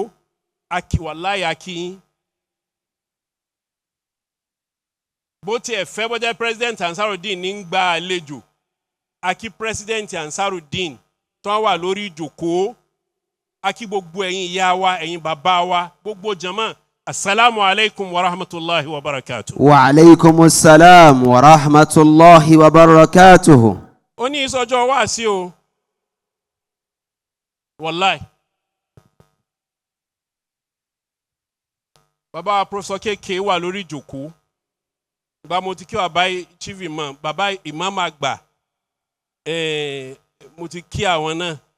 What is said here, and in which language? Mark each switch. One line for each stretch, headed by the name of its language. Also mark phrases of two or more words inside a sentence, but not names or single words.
Yoruba: A kí wàláhì a kí yín. Bó tiẹ̀ fẹ́ bọ́jẹ́ President Ansarudeen ní ń gba àlejò. A kí President Ansarudeen tó wà lórí ìjókòó. A kí gbogbo ẹ̀yin ìyá wa, ẹ̀yin bàbá wa, gbogbo jama.
Arabic: السلام عليكم ورحمة الله وبركاته. وعليكم السلام ورحمة الله وبركاته.
Yoruba: Ó ní ìsọjọ́ wá sí o. Wallahi. Bàbá Professor Kéké wà lórí ìjókòó. Bàbá mo ti kí bàbá Chief Imam, bàbá Imam àgbà. Mo ti kí àwọn náà.